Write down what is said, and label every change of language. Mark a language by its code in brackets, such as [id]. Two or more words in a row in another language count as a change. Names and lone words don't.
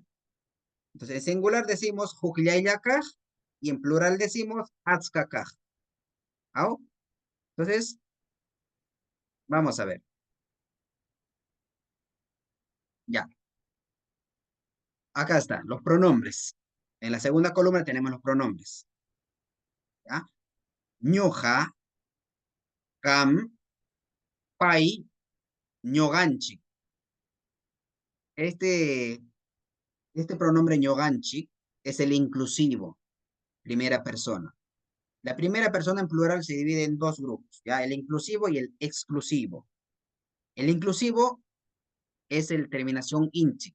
[es] Entonces, en singular decimos juklayakaj y en plural decimos atskakaj. ¿Ah? Entonces, vamos a ver. Ya. Acá están los pronombres. En la segunda columna tenemos los pronombres. ¿Ya? [qu] Ñuja, cam, pai, ñoganchi. [es] Este pronombre ñoganchi es el inclusivo, primera persona. La primera persona en plural se divide en 2 grupos, ¿ya? El inclusivo y el exclusivo. El inclusivo es el terminación inchi.